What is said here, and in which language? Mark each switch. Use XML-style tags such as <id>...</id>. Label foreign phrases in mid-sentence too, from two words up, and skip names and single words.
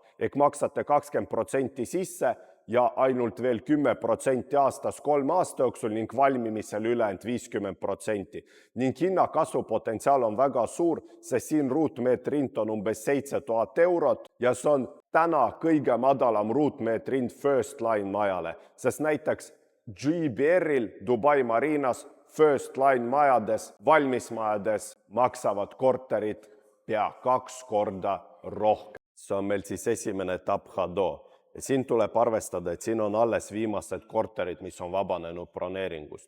<et>Ehk maksate 20% sisse ja ainult veel 10% aastas 3 aasta jooksul ning valmimisel ülejäänud 50%. Ning hinnakasvu potentsiaal on väga suur, sest siin ruutmeetri hind on umbes 7000 eurot ja see on täna kõige madalam ruutmeetri hind</et> <en>first line</en> <et>majale, sest näiteks GBR-il Dubai Marinas</et> <en>first line</en> <et>majades, valmismajades maksavad korterid pea 2 korda rohkem. See on meil siis esimene etapp Hado. Ja siin tuleb arvestada, et siin on alles viimased korterid, mis on vabanenud broneeringust.</et>